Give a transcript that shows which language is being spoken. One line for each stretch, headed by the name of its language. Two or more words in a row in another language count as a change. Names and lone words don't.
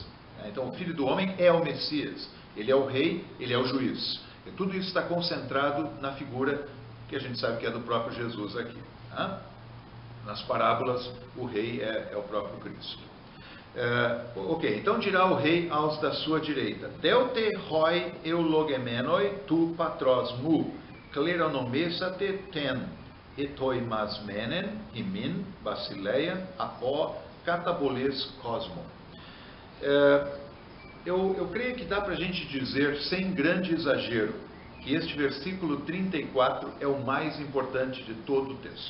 Portuguese: Então o Filho do Homem é o Messias, ele é o rei, ele é o juiz. E tudo isso está concentrado na figura que a gente sabe que é do próprio Jesus aqui, né? Nas parábolas, o rei é o próprio Cristo. Ok, então dirá o rei aos da sua direita:
Greek: Δεῦτε οἱ εὐλογημένοι τοῦ πατρός μου, κληρονομήσατε τὴν, ἡτοιμασμένην, ὑμῖν, βασιλείαν, ἀπὸ, καταβολῆς κόσμου.
Portuguese: Eu creio que dá para a gente dizer, sem grande exagero, que este versículo 34 é o mais importante de todo o texto.